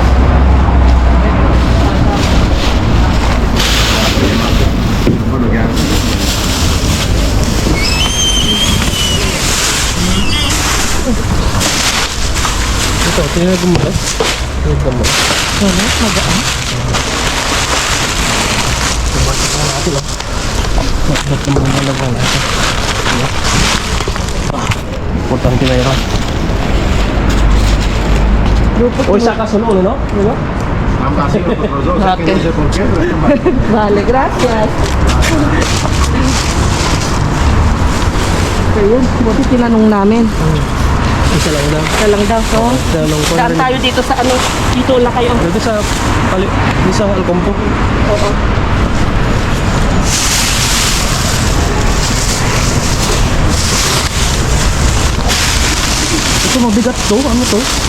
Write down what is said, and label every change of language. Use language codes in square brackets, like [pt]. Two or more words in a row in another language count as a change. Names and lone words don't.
[tl] Ito, tinagam mo lang. Tinagam mo lang. Wala, magaan. Natin lang. Ba't naman nalagyan natin? Importante na yun. Grupos Hoy, saka solo, no? Diba? [es] Okay. Vale, gracias. [tl] So yun, buti tinanong namin. Isa lang daw. Isa lang daw, so. Tanong ko Daan tayo dito sa ano, dito lang kayo. Dito sa dito sa Alcompo. Oo. Ito mabigat to. Ano to?